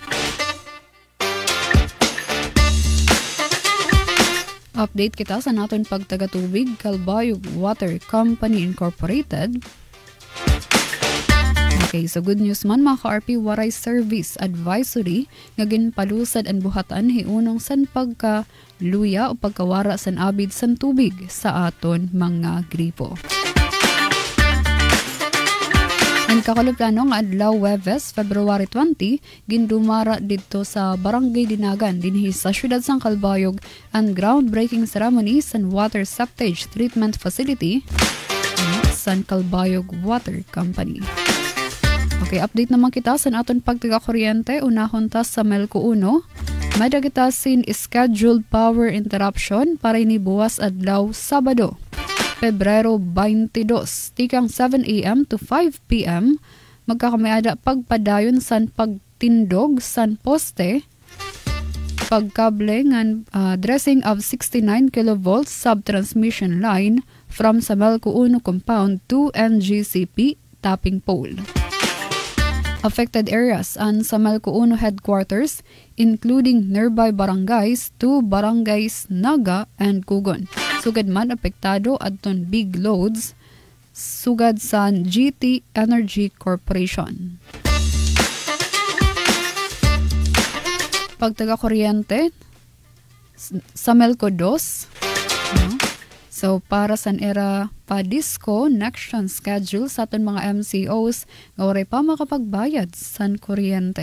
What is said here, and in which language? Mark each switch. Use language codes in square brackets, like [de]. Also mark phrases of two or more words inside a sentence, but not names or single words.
[war] Update kita sa naton pagtagatubig Calbayog Water Company Incorporated. Okay, so [en] good news [war] man mga ka-RP, waray [en] service advisory [war] nga ginpalusad ang buhatan hiunong san pagka luya o pagkawara san abid san tubig sa aton mga gripo. Ang kakuluplano nga adlaw Huwebes, February 20, gindumara dito sa Barangay Dinagan dinhi sa siyudad sang Calbayog ang [en] groundbreaking ceremony [war] sa [en] water septage treatment facility [war] sa Calbayog Water Company. Okay, update naman kita sa aton pagtiga-kuryente. Unahon ta sa Melco 1. May dagitasin [en] scheduled power interruption [war] para inibuwas adlaw Sabado, Pebrero 22, tikang 7 a.m. [en] to 5 p.m. [war] Magkakamayada pagpadayon san pagtindog san poste, pagkable ngan [en] dressing of 69 kV sub-transmission line from sa Melco 1 compound to NGCP tapping pole. Affected areas ang sa Melco 1 headquarters, including nearby barangays to barangays Naga and Kugon. [war] Sugad man apektado adton big loads sugad sa GT Energy Corporation. Pagtaga-kuryente sa Melco 2. So para sa era pa- [en] disco connection [war] schedule sa aton mga MCOs nga waray pa makapagbayad sa kuryente.